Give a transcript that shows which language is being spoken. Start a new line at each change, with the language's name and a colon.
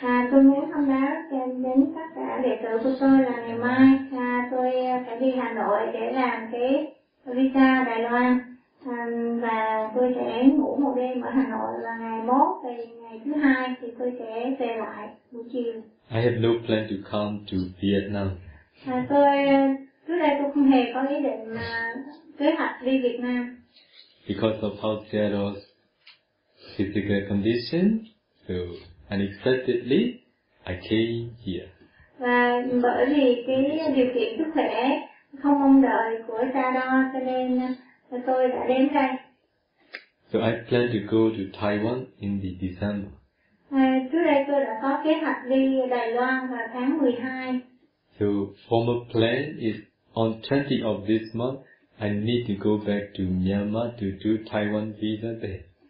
Vietnamese: Tôi muốn thông báo đến tất cả đệ tử của tôi là ngày mai tôi phải đi Hà Nội để làm cái visa Đài Loan, và tôi sẽ ngủ một đêm ở Hà Nội là ngày mốt, thì ngày thứ hai thì tôi sẽ về lại buổi chiều.
English: I have no plan to come to Vietnam.
Vietnamese: Tôi không hề có ý định kế hoạch đi Việt Nam.
English: Because of how Seattle's physical condition, so unexpectedly, I came here.
Vietnamese: Và bởi vì cái điều kiện sức khỏe không mong đợi của Seattle, cho nên tôi đã đến đây.
English: So I plan to go to Taiwan in the December.
Vietnamese: Trước đây tôi đã có kế hoạch đi Đài Loan vào tháng 12.
English: So former plan is on 20th of this month, I need to go back to Myanmar to do Taiwan visa there.